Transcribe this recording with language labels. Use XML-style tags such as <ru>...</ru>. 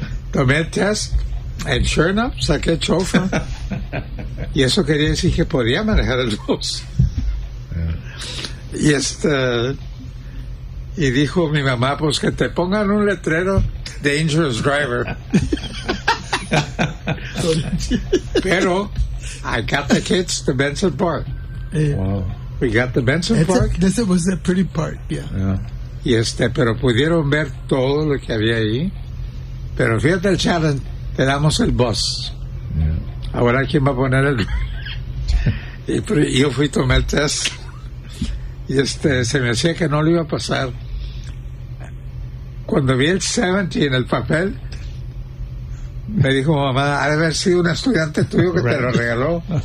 <es>Tomé el test,</es> <en>and sure enough,</en> <es>saqué el chofer. Y eso quería decir que podía manejar el bus. Yeah. Y dijo mi mamá, pues que te pongan un letrero,</es> <en>dangerous driver. Pero I got the kids to Benson Park. Wow. We got the Benson Park. This was a pretty park, yeah. Yeah.</en> <es>Y pero pudieron ver todo lo que había ahí. Pero fíjate el challenge, te damos el bus.</es> <en>Yeah.</en> <es>Ahora quién va a poner el. Y yo fui a tomar el test. Y se me hacía que no lo iba a pasar. Cuando vi el 70 en el papel, me dijo mamá, ha de haber sido un estudiante tuyo que te lo regaló.</es>